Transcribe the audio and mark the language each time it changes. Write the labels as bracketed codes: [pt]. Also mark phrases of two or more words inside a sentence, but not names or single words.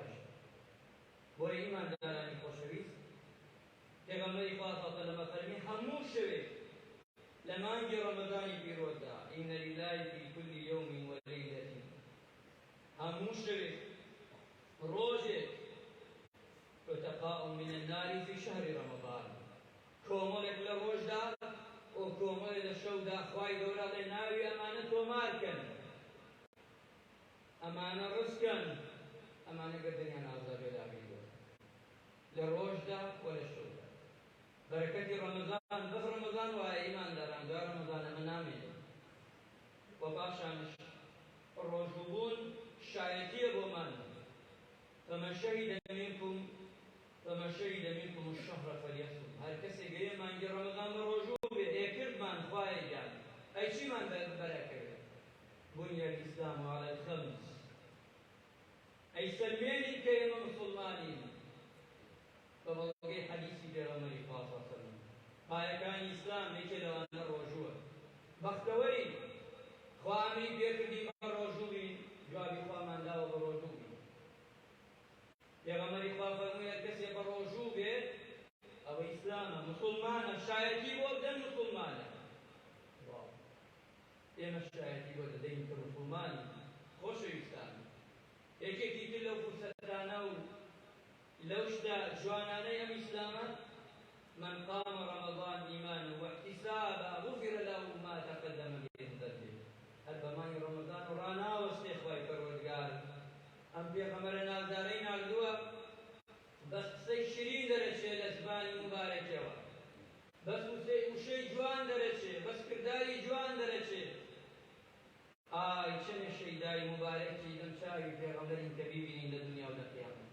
[ckb] بۆیە ئیماندارانی خۆشەویست، پێغەمبەری خوا [ar] صلی الله علیه و سلم [ckb] فەرمی هەموو شەوێک لە مانگی ڕەمەزانی پیرۆزدا [ar] ئینە لیلای فی کل یوم وەلیلەة، [ckb] هەموو شەوێک ڕۆژێک [ar] عتقاء من النار في شهر رمضان، [ckb] کۆمەڵێک لە ڕۆژدا و کۆمەڵێک لە شەودا خوای گەورە ئەڵێ ناوی ئەمانە تۆمارکەن، ئەمانە ڕزکەن، ئەمانە گەردەنیان ئازادێدا بێتەوە لە ڕۆژدا و لە شەودا. بەرەکەتی ڕەمەزان بەس ڕەمەزان وایە ئیمانداران، دوای ڕەمەزان ئەمە نامێنێت. و پاشانش ڕۆژوبوون شایەتیە بۆمان. [ar] فمن شهد منكم الشهر فليصم. [ckb] هەر کەسێک گەیە مانگی ڕەمەزان بە ڕۆژوو بێ ئێکردمان خوایە گیان ئەی چیمان بەرەکەوێت؟ [ar] بني الإسلام على الخمس، أي سلميني [ckb] کە ئێمە مسلمانین بە بەڵگەی حەدیسی پێغەمبەری خوا [ar] صلی الله علیه و سلم. [ckb] پایەکانی ئیسلام یەکێ لەوانە ڕۆژووە. بەختەوەری خوا ئەمری پێکردی بە ڕۆژوو بین، جوابی خوامان داوە بە ڕۆژوو بین. پێغەمبەری خوا فەرمووی هەر کەسێ بە ڕۆژوو بێت ئەوە ئیسلامە، مسلمانە، شایەتی بۆ بدەن مسلمانە. ئێمە شایەتی بۆ دەدەین کە مسلمانی خۆشەویستان. یەکێکی تر لەو فرسەتانە و لەو شتە جوانانەی ئەم ئیسلامە، [ar] من قام رمضان إيمانا واحتسابا غفر له ما تقدم من ذنبه. [ckb] هەر بەمانی ڕەمەزان و ڕاناوەستێ خوای پەروەردگار ئەم پێغەمبەرە نازدارەی ناردووە بەس قسەی شیرین دەرەچێ لە زمانی مبارەکەوە، بەس وشەی جوان دەرەچێ، بەس کرداری جوان دەرەچێ. ئای چەنێ شەیدای مبارەکی دەم چاوی پێغەمبەرین کە بیبینین لە دنیا و لە قیامەت.